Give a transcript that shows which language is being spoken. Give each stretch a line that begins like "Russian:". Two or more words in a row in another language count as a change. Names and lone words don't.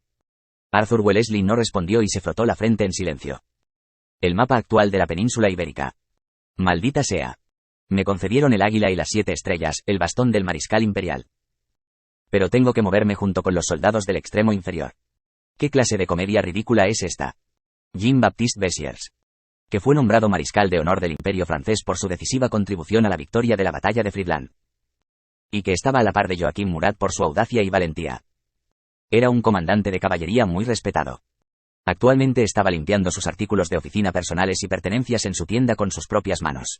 Spanish: Arthur Wellesley no respondió y se frotó la frente en silencio. El mapa actual de la península ibérica. Maldita sea. Me concedieron el águila y las 7 estrellas, el bastón del mariscal imperial. Pero tengo que moverme junto con los soldados del extremo inferior. ¿Qué clase de comedia ridícula es esta? Jean-Baptiste Bessières, que fue nombrado mariscal de honor del imperio francés por su decisiva contribución a la victoria de la batalla de Friedland, y que estaba a la par de Joaquim Murat por su audacia y valentía. Era un comandante de caballería muy respetado. Actualmente estaba limpiando sus artículos de oficina personales y pertenencias en su tienda con sus propias manos.